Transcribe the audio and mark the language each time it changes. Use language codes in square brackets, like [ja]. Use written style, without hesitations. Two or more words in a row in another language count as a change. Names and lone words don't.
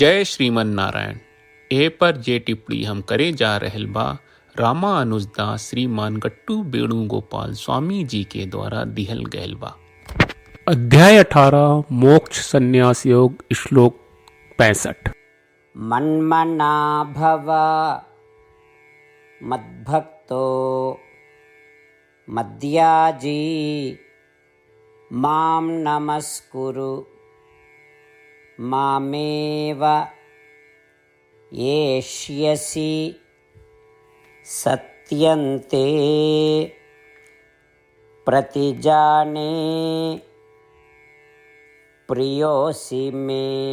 [bho] जय श्रीमन नारायण। ए पर जे टिप्पणी हम करे जा रहल बा रामानुजदास श्रीमान गट्टू वेणुगोपाल स्वामी जी के द्वारा दिहल गयल बा। अध्याय 18 मोक्ष संन्यास योग श्लोक 65। [sa] मन्मना भव मद्भक्तो मद्याजी मां नमस्कुरु मामेव येष्यसि सत्यन्ते प्रतिजाने प्रियोऽसि मे।